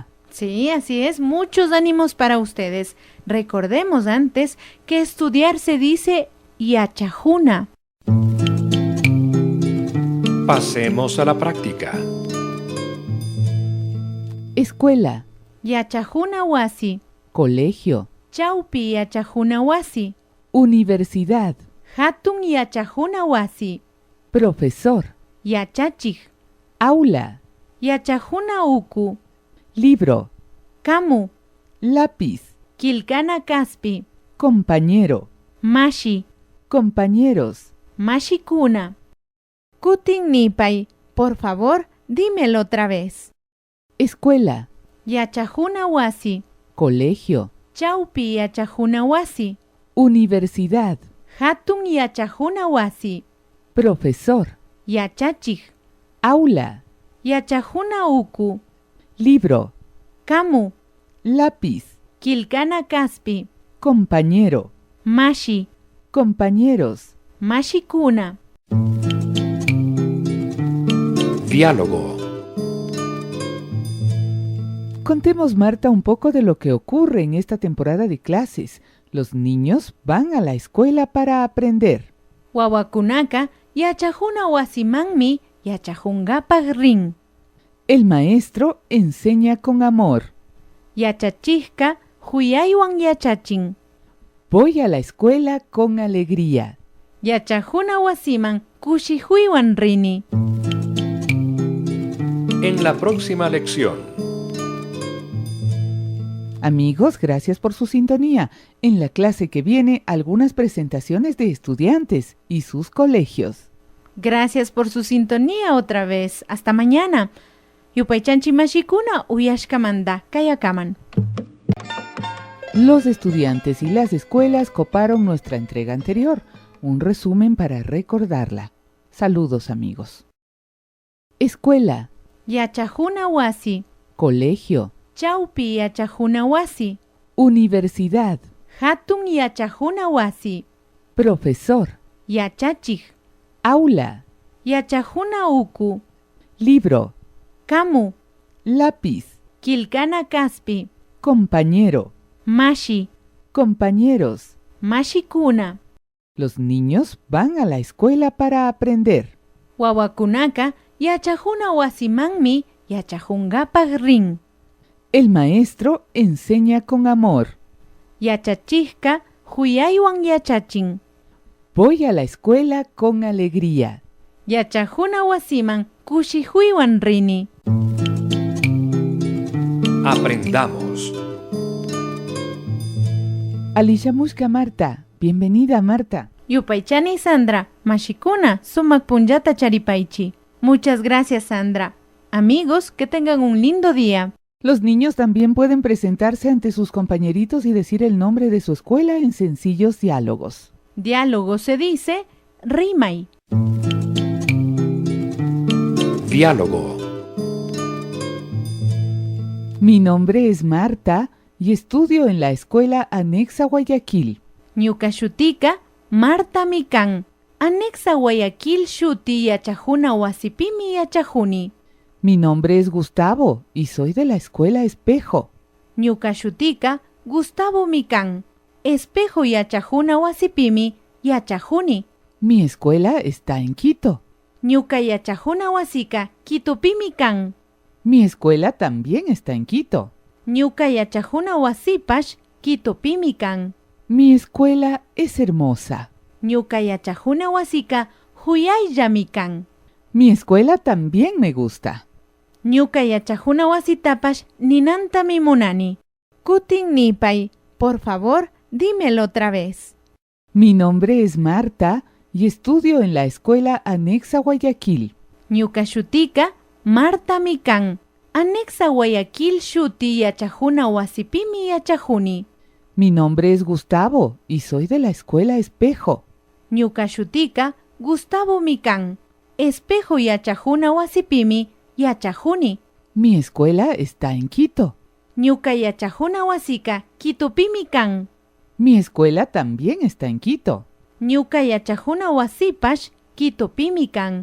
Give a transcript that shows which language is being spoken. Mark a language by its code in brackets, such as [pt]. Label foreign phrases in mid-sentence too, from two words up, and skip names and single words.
[es] Sí, así es, muchos ánimos para ustedes. Recordemos antes que estudiar se dice yachajuna. Pasemos a la práctica. Escuela, [qu] Yachajuna wasi, [es] colegio, [qu] chaupi yachajuna wasi, [es] universidad, [qu] hatun yachajuna wasi, [es] profesor, [qu] yachachij, [es] aula, [qu] yachajuna uku, [es] libro, [qu] kamu, [es] lápiz, [qu] kilkana kaspi, [es] compañero, [qu] mashi, [es] compañeros, [qu] mashikuna. Kutin nipay, [es] por favor, dímelo otra vez. escuela, [qu] Yachajuna wasi, [es] colegio, [qu] chaupi yachajuna wasi, [es] universidad, [qu] Hatun yachajuna wasi. [es] Profesor. [qu] Yachachij. [es] Aula. [qu] Yachajuna uku. [es] Libro. [qu] Kamu. [es] Lápiz. [qu] Kilkana kaspi. [es] Compañero. [qu] Mashi. [es] Compañeros. [qu] Mashikuna. [es] Diálogo. Contemos, Marta, un poco de lo que ocurre en esta temporada de clases. Los niños van a la escuela para aprender. [qu] Wawakunaka yachajuna wasimanmi yachajungapaj rin. [es] El maestro enseña con amor. [qu] Yachachijka huyaywan yachachin. [es] Voy a la escuela con alegría. [qu] Yachajuna wasiman kushihuywan rini. [es] En la próxima lección. Amigos, gracias por su sintonía. En la clase que viene, algunas presentaciones de estudiantes y sus colegios. Gracias por su sintonía otra vez. Hasta mañana. [qu] Yupaychanchi mashikuna uyashkamanda kayakaman. [es] Los estudiantes y las escuelas coparon nuestra entrega anterior. Un resumen para recordarla. Saludos, amigos. Escuela. [qu] Yachajuna wasi. [es] Colegio. [qu] Chaupi yachajuna wasi. [es] Universidad. [qu] Hatun yachajuna wasi. [es] Profesor. [qu] Yachachij. [es] Aula. [qu] Yachajuna uku. [es] Libro. [qu] Kamu. [es] Lápiz. [qu] Kilkana kaspi. [es] Compañero. [qu] Mashi. [es] Compañeros. [qu] Mashikuna. [es] Los niños van a la escuela para aprender. [qu] Wawakunaka yachajuna wasimanmi yachajungapaj rin. [es] El maestro enseña con amor. [qu] Yachachijka huyaywan yachachin. [es] Voy a la escuela con alegría. [qu] Yachajuna wasiman kushihuywan rini. [es] Aprendamos. Alicia Mushka Marta. Bienvenida, Marta. [qu] Yupaychani Sandra, mashikuna sumak punyata charipaichi. [es] Muchas gracias, Sandra. Amigos, que tengan un lindo día. Los niños también pueden presentarse ante sus compañeritos y decir el nombre de su escuela en sencillos diálogos. Diálogo se dice rimay. Diálogo. Mi nombre es Marta y estudio en la escuela anexa Guayaquil. [qu] Ñukashutika Marta Mikan. Anexa Guayaquil shuti yachajuna wasipimi yachajuni. [es] Mi nombre es Gustavo y soy de la escuela Espejo. [qu] Ñukashutika Gustavo Mikan. Espejo yachajuna wasipimi yachajuni. [es] Mi escuela está en Quito. [qu] Ñuka yachajuna wasika Quitopimi kan. [es] Mi escuela también está en Quito. [qu] Ñuka yachajuna wasipash Quitopimi kan. [es] Mi escuela es hermosa. [qu] Ñuka yachajuna wasika huyayllami kan. [es] Mi escuela también me gusta. [qu] Ñuka yachajuna wasitapash ninantami munani. Kutin nipay, [es] por favor, dímelo otra vez. Mi nombre es Marta y estudio en la escuela anexa Guayaquil. [qu] Ñukashutika Marta Mikan. Anexa Guayaquil shuti yachajuna wasipimi yachajuni. [es] Mi nombre es Gustavo y soy de la escuela Espejo. [qu] Ñukashutika Gustavo Mikan. Espejo yachajuna wasipimi yachajuni. [es] Mi escuela está en Quito. [qu] Ñuka yachajuna wasika Quitopimi kan. [es] Mi escuela también está en Quito. [qu] Ñuka yachajuna wasipash Quitopimi kan.